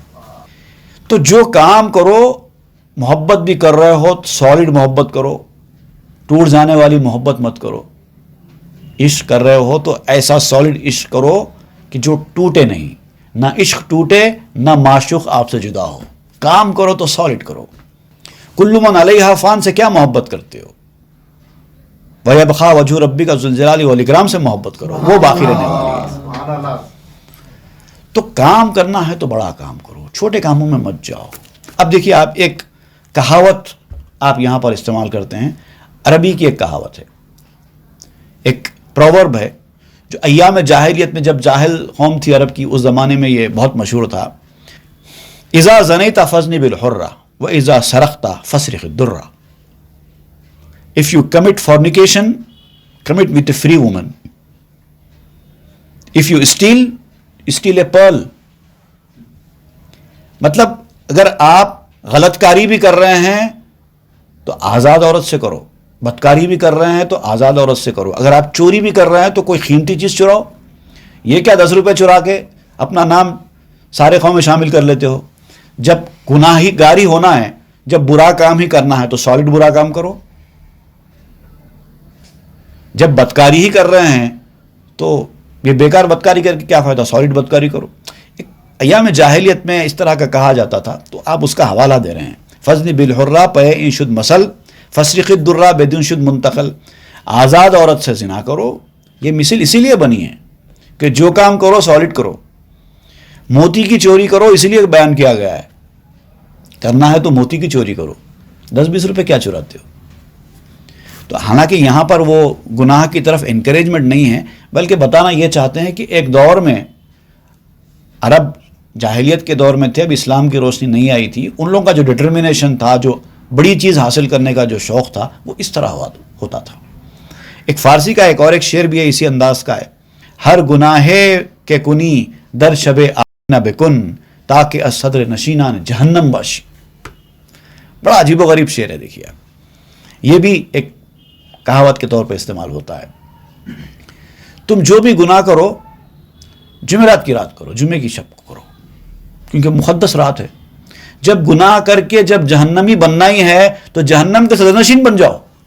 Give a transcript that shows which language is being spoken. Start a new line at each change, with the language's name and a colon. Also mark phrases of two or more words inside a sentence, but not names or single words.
Urdu: تو جو کام کرو, محبت بھی کر رہے ہو سالڈ محبت کرو, ٹوٹ جانے والی محبت مت کرو. عشق کر رہے ہو تو ایسا سالڈ عشق کرو کہ جو ٹوٹے نہیں, نہ عشق ٹوٹے نہ معشوق آپ سے جدا ہو. کام کرو تو سالڈ کرو.
Arabic: کل من علیہا فان
Urdu: سے کیا محبت کرتے ہو؟
Arabic: وَيَبْقَى وَجْهُ رَبِّكَ ذُو الْجَلَالِ وَالْإِكْرَامِ
Urdu: سے محبت کرو, وہ باقی رہنے والی ہے.
Arabic: سبحان اللہ.
Urdu: تو کام کرنا ہے تو بڑا کام کرو, چھوٹے کاموں میں مت جاؤ. اب دیکھیے, آپ ایک کہاوت آپ یہاں پر استعمال کرتے ہیں, عربی کی ایک کہاوت ہے, ایک پروورب ہے جو ایام جاہلیت میں, جب جاہل قوم تھی عرب کی, اس زمانے میں یہ بہت مشہور تھا.
Arabic: اذا زنیت فزنی بالحرہ واذا سرقت فسرق الدرہ.
English: If you commit fornication, commit with a free woman. If you steal a pearl.
Urdu: مطلب اگر آپ غلط کاری بھی کر رہے ہیں تو آزاد عورت سے کرو, بدکاری بھی کر رہے ہیں تو آزاد عورت سے کرو. اگر آپ چوری بھی کر رہے ہیں تو کوئی قیمتی چیز چراؤ. یہ کیا 10 روپے چرا کے اپنا نام سارے قوم میں شامل کر لیتے ہو؟ جب گناہی گاری ہونا ہے, جب برا کام ہی کرنا ہے تو سالڈ برا کام کرو. جب بدکاری ہی کر رہے ہیں تو یہ بیکار بدکاری کر کے کیا فائدہ, سالڈ بدکاری کرو. ایام جاہلیت میں اس طرح کا کہا جاتا تھا, تو آپ اس کا حوالہ دے رہے ہیں. فزنی بالحرہ پے ان شد مسل فسرق الدرہ بدون شد منتقل. آزاد عورت سے زنا کرو. یہ مثل اسی لیے بنی ہے کہ جو کام کرو سالڈ کرو. موتی کی چوری کرو اسی لیے بیان کیا گیا ہے, کرنا ہے تو موتی کی چوری کرو. 10-20 روپے کیا چراتے ہو؟ تو حالانکہ یہاں پر وہ گناہ کی طرف انکریجمنٹ نہیں ہے, بلکہ بتانا یہ چاہتے ہیں کہ ایک دور میں عرب جاہلیت کے دور میں تھے, اب اسلام کی روشنی نہیں آئی تھی, ان لوگوں کا جو ڈٹرمنیشن تھا, جو بڑی چیز حاصل کرنے کا جو شوق تھا, وہ اس طرح ہوتا تھا. ایک فارسی کا ایک اور ایک شعر بھی ہے اسی انداز کا ہے,
Persian: ہر گناہ کے کنی در شب آئینہ بکن تاکہ از صدر نشینان جہنم باشی.
Urdu: بڑا عجیب و غریب شعر ہے. دیکھیے یہ بھی ایک کہاوت کے طور پہ استعمال ہوتا ہے. تم جو بھی گناہ کرو جمعرات کی رات کرو, جمعے کی شب کو کرو, کیونکہ مقدس رات ہے. جب گناہ کر کے جب جہنمی بننا ہی ہے تو جہنم کے صدرنشین بن جاؤ.